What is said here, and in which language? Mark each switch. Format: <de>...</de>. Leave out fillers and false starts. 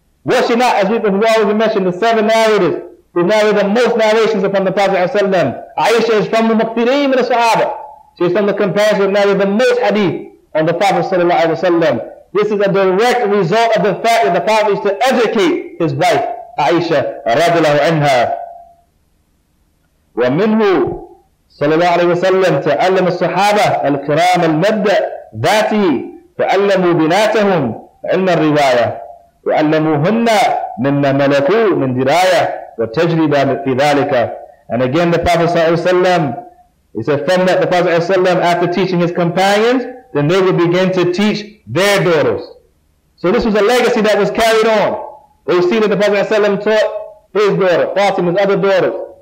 <en>Was she not, as we always mentioned, the 7 narrators who narrated the most narrations upon the Prophet ﷺ? Aisha is from the Muqtirin min al-Sahaba. She is from the companions who narrated the most hadith on the Prophet ﷺ. This is a direct result of the fact that the Prophet used to educate his wife, Aisha radiallahu anha.</en> <ar>ومنه صلى الله عليه وسلم تعلم الصحابة الكرام المبدأ ذاته تعلموا بناتهم علم الرواية وعلموهن مما ملكوا من دراية وتجربة في ذلك.</ar> <en>And again the Prophet صلى الله عليه وسلم, he said from that the Prophet صلى الله عليه وسلم, after teaching his companions, then they would begin to teach their daughters. So this was a legacy that was carried on. They see that the Prophet ﷺ taught his daughter, Fatima's other daughters.</en>